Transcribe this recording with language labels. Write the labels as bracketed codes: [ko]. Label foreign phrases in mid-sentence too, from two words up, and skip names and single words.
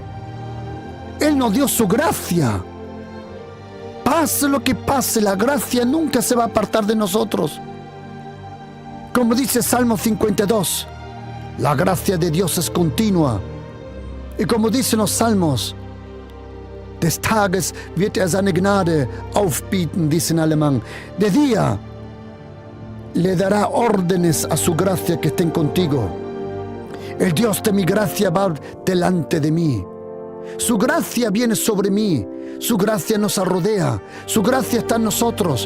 [es] Él nos dio su gracia. Pase lo que pase, la gracia nunca se va a apartar de nosotros. Como dice Salmo 52, la gracia de Dios es continua. Y como dicen los salmos, [de] des Tages wird seine Gnade aufbieten, [es] dice en alemán. De día le dará órdenes a su gracia que estén contigo. El Dios de mi gracia va delante de mí. Su gracia viene sobre mí. Su gracia nos rodea. Su gracia está en nosotros.